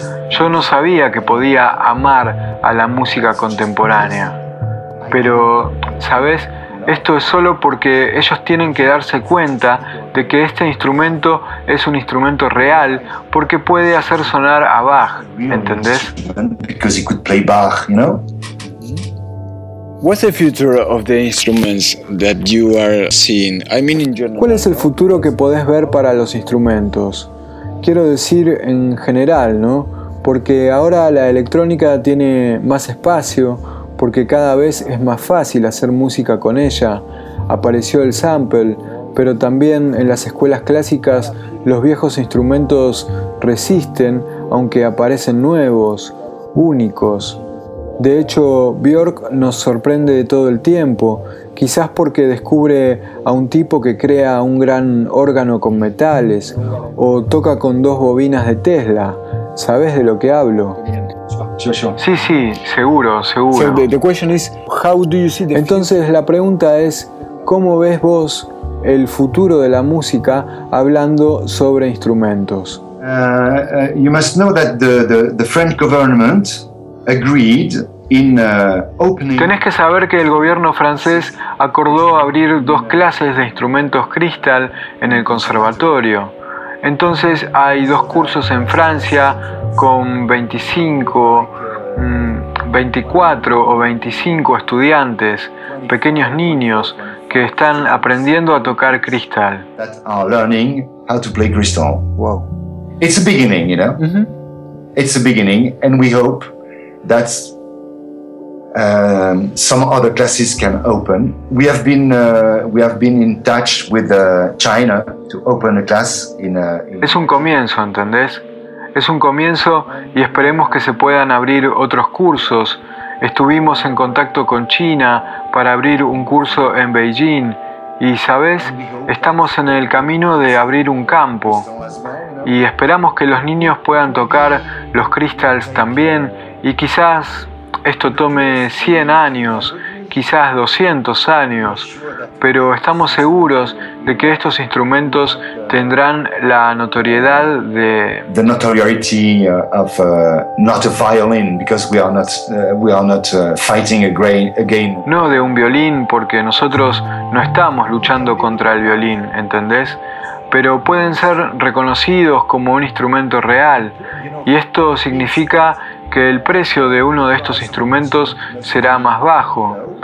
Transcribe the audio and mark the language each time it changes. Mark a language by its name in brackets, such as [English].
[Spanish] Yo no sabía que podía amar a la música contemporánea. Pero, ¿sabes? Esto es solo porque ellos tienen que darse cuenta de que este instrumento es un instrumento real porque puede hacer sonar a Bach, ¿entendés? [English] Because he could play Bach, you know? What's the future of the instruments that you are seeing? I mean in general. [Spanish] ¿Cuál es el futuro que podés ver para los instrumentos? Quiero decir en general, ¿no? Porque ahora la electrónica tiene más espacio. Porque cada vez es más fácil hacer música con ella. Apareció el sample, pero también en las escuelas clásicas los viejos instrumentos resisten, aunque aparecen nuevos, únicos. De hecho, Björk nos sorprende de todo el tiempo, quizás porque descubre a un tipo que crea un gran órgano con metales, o toca con dos bobinas de Tesla. ¿Sabes de lo que hablo? Sí, sí, seguro, seguro. [English] So the question is, how do you see the [Spanish] Entonces la pregunta es, ¿cómo ves vos el futuro de la música hablando sobre instrumentos? [English] You must know that the French government agreed in opening. [Spanish] Tenés que saber que el gobierno francés acordó abrir dos clases de instrumentos cristal en el conservatorio. Entonces hay dos cursos en Francia con 25, 24 o 25 estudiantes, pequeños niños, que están aprendiendo a tocar cristal. [English] That are learning how to play crystal. Wow. It's a beginning, you know? Mm-hmm. It's a beginning, and we hope that some other classes can open. We have been in touch with China to open a class [Spanish] Es un comienzo, ¿entendés? Es un comienzo y esperemos que se puedan abrir otros cursos. Estuvimos en contacto con China para abrir un curso en Beijing y, ¿sabes? Estamos en el camino de abrir un campo y esperamos que los niños puedan tocar los crystals también y quizás esto tome 100 años, quizás 200 años, pero estamos seguros de que estos instrumentos tendrán la notoriedad de... [English] The notoriety of not a violin, because we are not fighting again. [Spanish] No de un violín, porque nosotros no estamos luchando contra el violín, ¿entendés? Pero pueden ser reconocidos como un instrumento real, y esto significa que el precio de uno de estos instrumentos será más bajo.